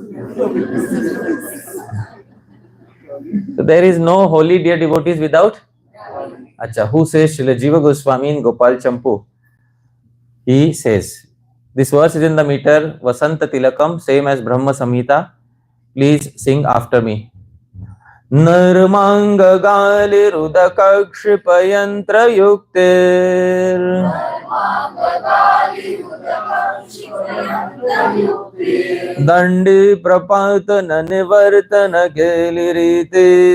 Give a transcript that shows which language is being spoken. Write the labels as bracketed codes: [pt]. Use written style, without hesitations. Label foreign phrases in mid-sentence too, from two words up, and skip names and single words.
[en] So there is no Holi, dear devotees, without? Acha, who says? Srila Jiva Goswami in Gopal Champu. He says, this verse is in the meter Vasanta Tilakam, same as Brahma Samhita. Please sing after me. [sa] Narmanga gali rudaka kshipayantra yuktir Dandi prapatana nivartana kelirite